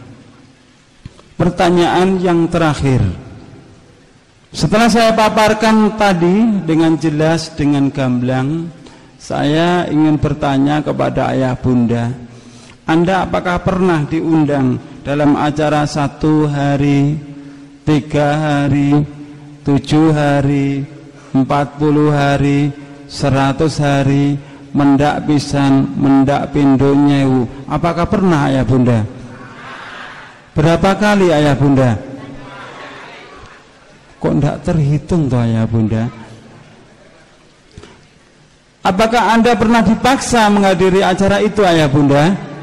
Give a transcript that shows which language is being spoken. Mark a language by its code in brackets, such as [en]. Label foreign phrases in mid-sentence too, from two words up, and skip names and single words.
[id] Pertanyaan yang terakhir, setelah saya paparkan tadi dengan jelas, dengan gamblang, saya ingin bertanya kepada ayah bunda, Anda apakah pernah diundang dalam acara 1 hari, 3 hari, 7 hari, 40 hari, 100 hari, [jv] mendak pisan, mendak pindo nyewu? [id] Apakah pernah ayah bunda? Berapa kali ayah bunda? Kok tidak terhitung toh ayah bunda? Apakah Anda pernah dipaksa menghadiri acara itu ayah bunda?